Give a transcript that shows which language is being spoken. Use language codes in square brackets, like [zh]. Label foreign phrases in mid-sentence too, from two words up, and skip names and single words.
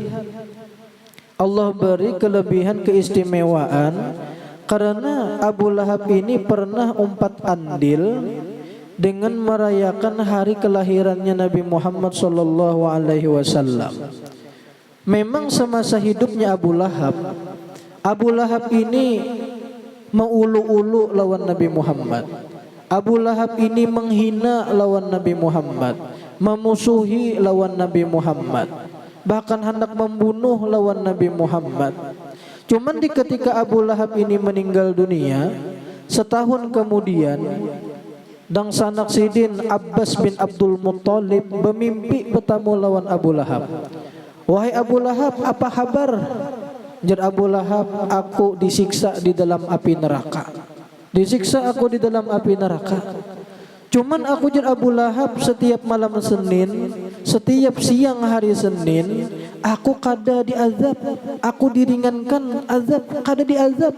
[bjn] Allah beri kelebihan keistimewaan Karena Abu Lahab ini pernah umpat andil dengan merayakan hari kelahirannya Nabi Muhammad [ar] sallallahu alaihi wasallam. [bjn] Memang semasa hidupnya Abu Lahab ini mengulu-ulu lawan Nabi Muhammad. Abu Lahab ini menghina lawan Nabi Muhammad, memusuhi lawan Nabi Muhammad, bahkan hendak membunuh lawan Nabi Muhammad. Cuman di ketika Abu Lahab ini meninggal dunia, setahun kemudian dan sanak sidin Abbas bin Abdul Muttalib bermimpi bertemu lawan Abu Lahab. Wahai Abu Lahab, apa kabar? Jar Abu Lahab, aku disiksa di dalam api neraka. Disiksa aku di dalam api neraka. Cuman aku jar Abu Lahab setiap malam Senin, setiap siang hari Senin, aku kada diazab, aku diringankan azab, kada diazab.